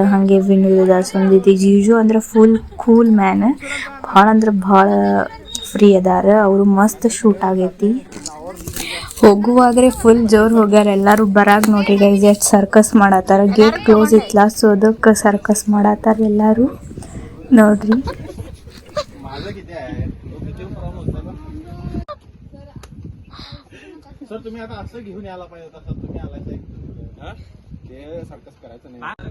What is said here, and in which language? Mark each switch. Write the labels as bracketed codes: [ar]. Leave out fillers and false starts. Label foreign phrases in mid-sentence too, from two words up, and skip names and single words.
[kn] ಹಾಗೆ ವಿನೋದ ಸಂದಿದ್ದಿ. ಜೀಜು ಅಂದ್ರೆ [en] full cool man. [kn] ಭಾಳ ಅಂದ್ರೆ ಭಾಳ ಫ್ರೀ ಅದಾರ, ಅವರು ಮಸ್ತ್ ಶೂಟ್ ಆಗೈತಿ. ಹೋಗುವಾಗ್ರೆ ಫುಲ್ ಜೋರ್ ಹೋಗ್ಯಾರ ಎಲ್ಲಾರು. ಬರಾಗ ನೋಡ್ರಿ ಗೈಸ್ ಎಷ್ಟು ಸರ್ಕಸ್ ಮಾಡತ್ತಾರ. [en] gate close [kn] ಇತ್ಲಾ, ಸೊ ಅದಕ್ಕೆ ಸರ್ಕಸ್ ಮಾಡತ್ತಾರ ಎಲ್ಲಾರು ನೋಡ್ರಿ. [mr] सर तुम्ही आता असं घेऊन यायला पाहिजे होता. सर तुम्ही आलाय ते सर्कस करायचं नाही.